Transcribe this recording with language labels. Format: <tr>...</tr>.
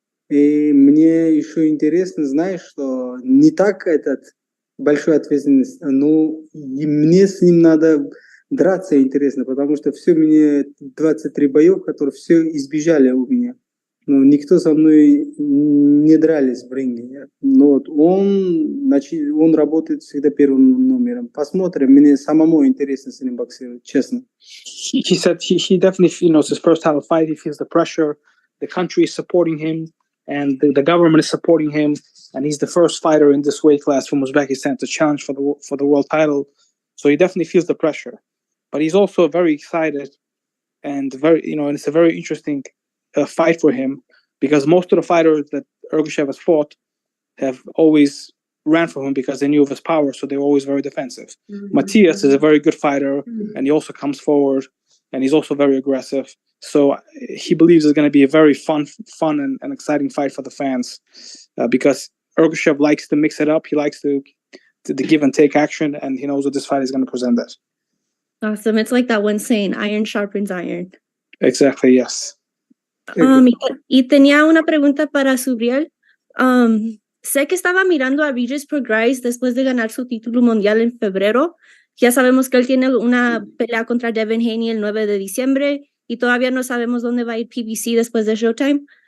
<ru>И мне еще интересно, знаешь, что не так этот большой ответственность, но и мне с ним надо драться интересно, потому что все мне 23 боев, которые все избежали у меня. Ну, никто со мной не дрались в ринге. Но вот он работает всегда первым номером. Посмотрим, мне самому интересно с ним боксировать, честно.</ru> <en>He said he definitely, it's his first title fight. He feels the pressure. The country is supporting him, and the government is supporting him. And he's the first fighter in this weight class from Uzbekistan to challenge for the world title. So he definitely feels the pressure. But he's also very excited, and and it's a very interesting fight for him, because most of the fighters that Ergashev has fought have always ran from him because they knew of his power, so they were always very defensive. Matias is a very good fighter, and he also comes forward, and he's also very aggressive. So he believes it's going to be a very fun and exciting fight for the fans, because Ergashev likes to mix it up. He likes to give and take action, and he knows that this fight is going to present that. Awesome. It's like that one saying, iron sharpens iron. Exactly, yes.</en> <es>Y tenía una pregunta para Subriel. Sé que estaba mirando a Regis Prograis después de ganar su título mundial en febrero. Ya sabemos que él tiene una pelea contra Devin Haney el 9 de diciembre y todavía no sabemos dónde va a ir PBC después de Showtime.</es>